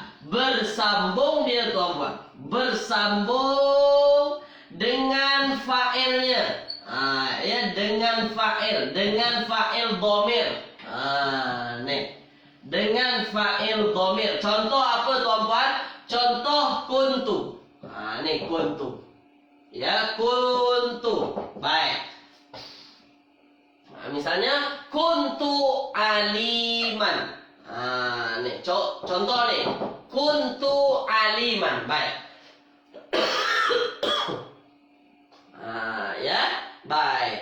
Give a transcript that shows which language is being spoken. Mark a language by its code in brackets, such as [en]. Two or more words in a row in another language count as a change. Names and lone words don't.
[ms] Bersambung dia tuan-tuan. Bersambung dengan fa'ilnya. Ya, dengan [ar] فاعل ضمير. [ms] Nih. Dengan [ar] فاعل ضمير. [ms] Contoh apa tuan-tuan? Contoh kuntu. Nih kuntu. Ya, kuntu. Baik. Misalnya [ar] كنت عالما. [ms] Nih contoh nih. [ar] كنت عالما. [ms] Baik. Ya, baik.